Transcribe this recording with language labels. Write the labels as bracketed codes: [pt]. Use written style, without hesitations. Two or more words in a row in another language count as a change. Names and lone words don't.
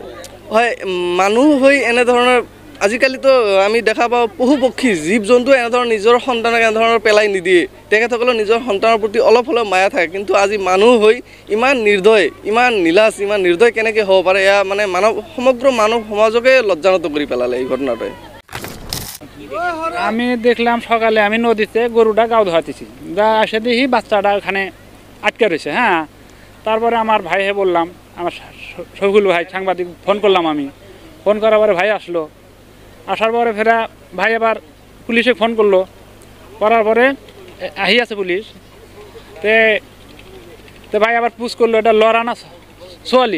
[as] হয়, মানুহ হৈ এনেধৰণৰ আজিকালিতো আমি দেখা পাওঁ পশু পক্ষী জীৱ জন্তু এনেধৰণৰ নিজৰ সন্তানক এনেধৰণৰ পেলাই নিদিয়ে, তেখেতসকলৰ নিজৰ সন্তানৰ প্ৰতি অলপ হ'লেও মায়া থাকে। কিন্তু আজি মানুহ হৈ ইমান নিৰ্দয়, ইমান নীলাজ, ইমান নিৰ্দয় কেনেকৈ হ'ব পাৰে, এয়া মানে সমগ্ৰ মানৱ সমাজকে লজ্জাজনক কৰি পেলালে এই ঘটনাটোৱে। [bn] আমি দেখলাম সকালে আমি নদীতে গরুটা গাও ধোয়াতেছি, এসে দেখি বাচ্চাটা ওখানে আটকে রয়েছে। হ্যাঁ, তারপরে আমার ভাইকে বললাম, আমার শফিকুল ভাই সাংবাদিক ফোন করলাম, আমি ফোন করার পরে ভাই আসলো, আসার পরে ফেরা ভাই আবার পুলিশে ফোন করলো, করার পরে [as] আহি আছে [bn] পুলিশ, তে ভাই আবার পুষ করলো এটা [as] লড়া না ছোয়ালি।